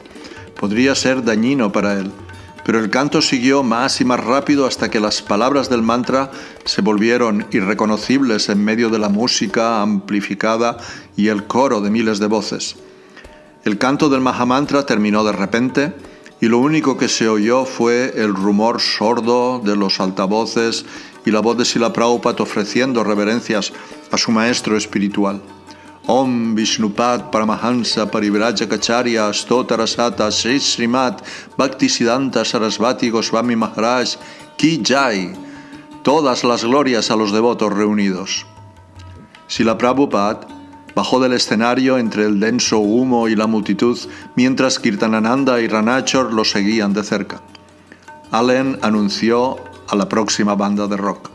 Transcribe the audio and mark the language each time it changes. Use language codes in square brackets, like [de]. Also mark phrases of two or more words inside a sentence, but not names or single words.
[es] Podría ser dañino para él. Pero el canto siguió más y más rápido hasta que las palabras del mantra se volvieron irreconocibles en medio de la música amplificada y el coro de miles de voces. El canto del Mahamantra terminó de repente y lo único que se oyó fue el rumor sordo de los altavoces y la voz de Srila Prabhupada ofreciendo reverencias a su maestro espiritual. [sa] Om Vishnupad Paramahansa Parivrajacacharya Stotarasata Sri Srimad Bhaktisiddhanta Sarasvati Goswami Maharaj Ki Jai. [es] Todas las glorias a los devotos reunidos. Srila Prabhupada bajó del escenario entre el denso humo y la multitud mientras Kirtanananda y Ranachar lo seguían de cerca. Allen anunció a la próxima banda de rock.